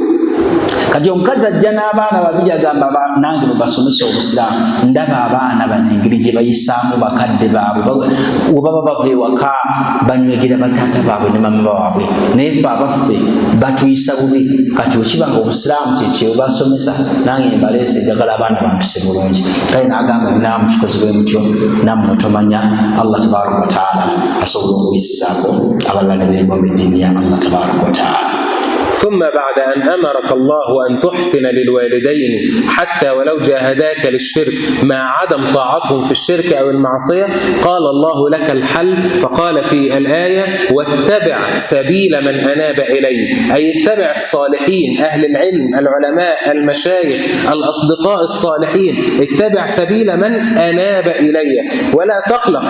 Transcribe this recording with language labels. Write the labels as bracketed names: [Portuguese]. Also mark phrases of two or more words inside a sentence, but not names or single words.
[Ganda] Kati omukazi ajja n'abaana babiri agamba nange mubasomesa obusiraamu, ndaba abaana bano engeri gye bayisaamu bakadde baabwe, bwebaba bava ewaka banywegera bataata baabwe ne mama baabwe, naye ffe abaffe batuyisa bubi. Kati okiba nga obusiraamu kyekyewe basomesa, nange mbaleese njagala abaana bampise bulungi. Kale n'agamba namu kikozi bwe mutyo, nammwe tomanya Allah [Arabic] تبارك وتعالى [Ganda] asobola okuyisizaako abalala ne beegomba eddiini ya Allah tabaraka wa taala. [Arabic] ثم بعد أن أمرك الله أن تحسن للوالدين حتى ولو جاهداك للشرك مع عدم طاعتهم في الشرك أو المعصية، قال الله لك الحل فقال في الآية: واتبع سبيل من أناب إلي، أي اتبع الصالحين أهل العلم العلماء المشايخ الأصدقاء الصالحين، اتبع سبيل من أناب إلي ولا تقلق.